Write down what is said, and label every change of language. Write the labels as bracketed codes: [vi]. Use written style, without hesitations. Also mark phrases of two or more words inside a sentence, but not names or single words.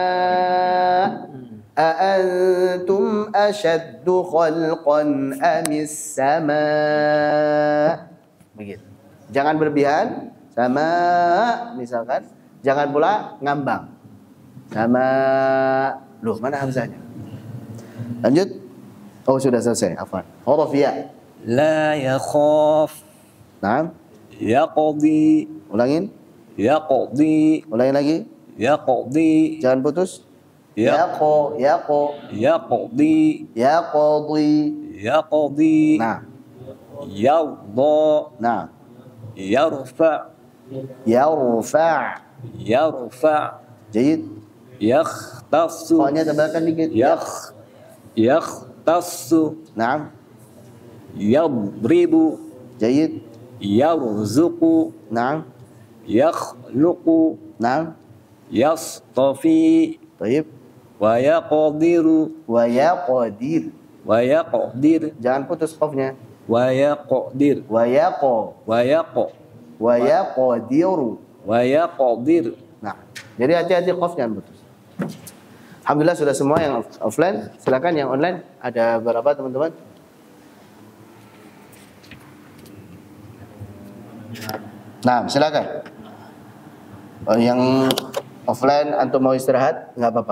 [ar] أأنتم أشد خلقا أم السماء. [id] Begitu. Jangan berlebihan. Sama misalkan. Jangan pula ngambang. Sama. Loh, mana hamzahnya? Lanjut. Oh, sudah selesai. Afwan. Huruf ya. [ar] La yakhaf [id] Naam. [ar] Yaqdi [id] Ulangin. [ar] Yaqdi [id] Ulangin lagi. [ar] Yaqdi [id] Jangan putus. Ya. [ar] Yaqo. Yaqdi Yaqdi. Yaqdi [id] Nah. [ar] Yarda [id] Nah. [ar] Yarfa Yarfa'. Yarfa [id] Jayid. [ar] Yakhtassu. [id] Fa-nya tebalkan dikit. [ar] Yakhtassu. [id] Naam. [ar] Yadribu. [id] Jayid. [ar] Yarzuqu. [id] Naam. [ar] Yakhluqu. [id] Naam. [ar] Yastafi. [id] Tayyib. [ar] ويقدر. ويقدر. ويقدر. [id] Jangan putus qafnya. [ar] ويقدر. ويق. ويق. ويقدر. ويقدر. [id] Nah, jadi hati-hati qaf jangan putus. Alhamdulillah sudah semua yang offline. Silakan yang online. Ada berapa teman-teman? Nah, silakan. Yang offline antum mau istirahat nggak apa-apa.